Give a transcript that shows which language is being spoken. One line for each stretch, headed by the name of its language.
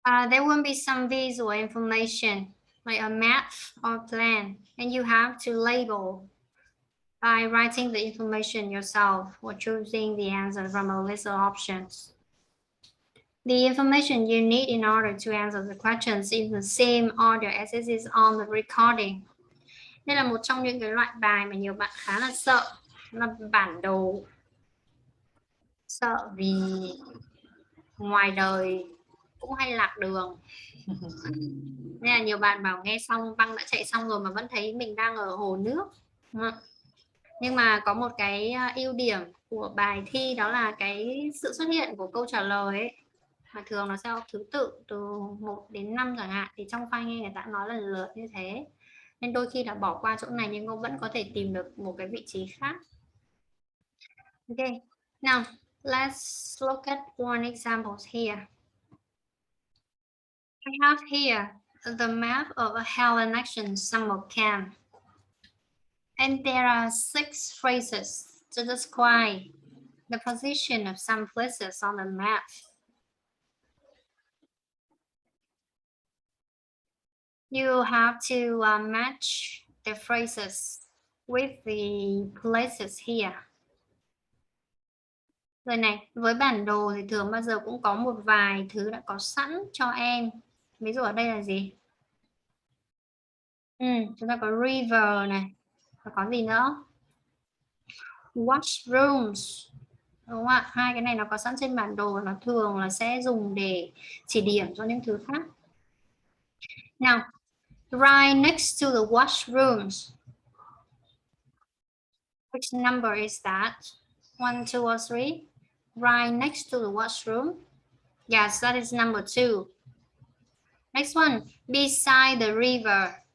English: There will be some visual information like a map or plan, and you have to label by writing the information yourself or choosing the answer from a list of options. The information you need in order to answer the questions in the same order as it is on the recording.
Vietnamese: Đây là một trong những cái loại bài mà nhiều bạn khá là sợ, là bản đồ. Sợ vì ngoài đời cũng hay lạc đường. Nên là nhiều bạn bảo nghe xong băng đã chạy xong rồi mà vẫn thấy mình đang ở hồ nước. Nhưng mà có một cái ưu điểm của bài thi đó là cái sự xuất hiện của câu trả lời ấy. Mà thường nó sẽ có thứ tự từ 1 đến 5 chẳng hạn, thì trong file nghe người ta nói lần lượt như thế, nên đôi khi là bỏ qua chỗ này nhưng cũng vẫn có thể tìm được một cái vị trí khác.
English: Okay, now let's look at one example here. I have here the map of a Helen Action summer camp. And there are 6 phrases to describe the position of some places on the map. You have to match the phrases with the places here.
Vietnamese: Rồi này, với bản đồ thì thường bao giờ cũng có một vài thứ đã có sẵn cho em. Ví dụ ở đây là gì? Chúng ta có river này. Và có gì nữa? Washrooms. Đúng không ạ? Hai cái này nó có sẵn trên bản đồ và nó thường là sẽ dùng để chỉ điểm cho những thứ khác.
English: Now, right next to the washrooms. Which number is that? 1, 2, or 3? Right next to the washroom. Yes, that is number 2. Next one, beside the river.